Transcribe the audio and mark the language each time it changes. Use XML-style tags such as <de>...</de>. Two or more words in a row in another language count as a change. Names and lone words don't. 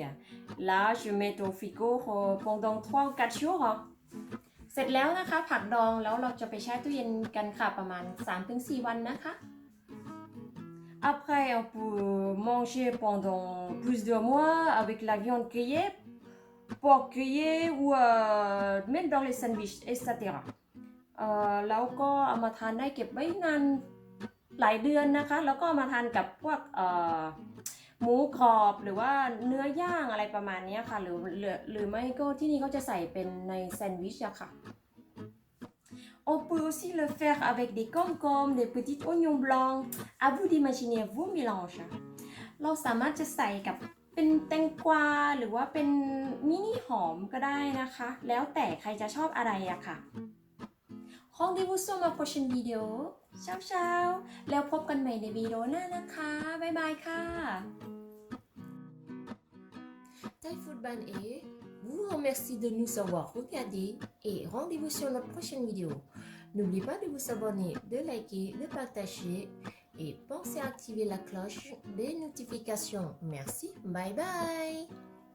<fr>Là, je mets au frigo pendant 3 ou 4 jours.</fr> <th>เสร็จแล้วนะคะ ผักดองแล้วเราจะไปแช่ตู้เย็นกันค่ะประมาณ 3-4 วันนะคะ</th> <fr>Après, on peut manger pendant plus de mois avec la viande grillée, porc grillé ou mettre dans les sandwichs, etc.</fr> <th>แล้วก็เอามาทานได้เก็บไว้นานหลายเดือนนะคะ แล้วก็เอามาทานกับพวกหมูกรอบหรือว่าเนื้อย่างอะไรประมาณนี้ค่ะหรือไม่ก็ที่นี่เขาจะใส่เป็นในแซนด์วิชอะค่ะ</th> <fr>On peut aussi le faire avec des concombres, des petits oignons blancs. À vous d'imaginer vos mélanges.</fr> <th>เราสามารถจะใส่กับเป็นแตงกวาหรือว่าเป็นมินิหอมก็ได้นะคะ แล้วแต่ใครจะชอบอะไรอะค่ะ</th> <fr>Rendez-vous sur ma prochaine vidéo.</fr> <th>เช้าๆแล้วพบกันใหม่ในวิดีโอหน้านะคะบ๊ายบายค่ะ</th> <fr>Thai Food Ban et vous remercie de nous avoir regardés et rendez-vous sur notre prochaine vidéo. N'oubliez pas de vous abonner, de liker, de partager et pensez à activer la cloche des notifications. Merci, bye bye.</fr>